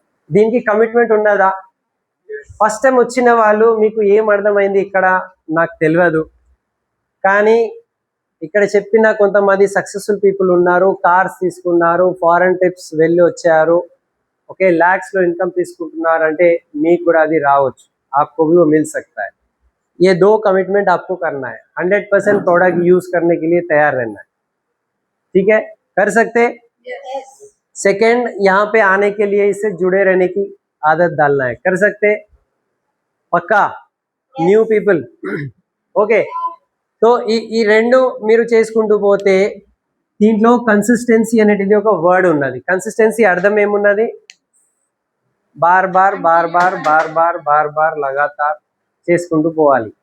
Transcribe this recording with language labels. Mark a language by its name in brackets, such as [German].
[Telugu] దీనికి కమిట్మెంట్ ఉన్నదా? First time వచ్చిన వాళ్ళు మీకు ఏం అర్థమైంది ఇక్కడ నాకు తెలియదు, కానీ ఇక్కడ చెప్పిన కొంతమంది సక్సెస్ఫుల్ పీపుల్ ఉన్నారు, కార్స్ తీసుకున్నారు, ఫారెన్ ట్రిప్స్ వెళ్ళి వచ్చారు. ఓకే, lakhs లో ఇన్కమ్ తీసుకుంటున్నారు అంటే మీకు కూడా అది రావచ్చు. [Hindi] आपको भी वो मिल सकता है. ये 2 कमिटमेंट आपको करना है. 100% प्रोडक्ट यूज करने के लिए तैयार रहना है. ठीक है, कर सकते? सेकेंड, यहाँ पे आने के लिए इससे जुड़े रहने की आदत डालना है. कर सकते? पक्का? New people. [Telugu] ఓకే, సో ఈ 2 మీరు చేసుకుంటూ పోతే దీంట్లో కన్సిస్టెన్సీ అనేటిది ఒక వర్డ్ ఉన్నది. కన్సిస్టెన్సీ అర్థం ఏమున్నది? [Hindi] Bar bar bar bar bar bar bar bar లగాతార్ [Telugu] చేసుకుంటూ పోవాలి.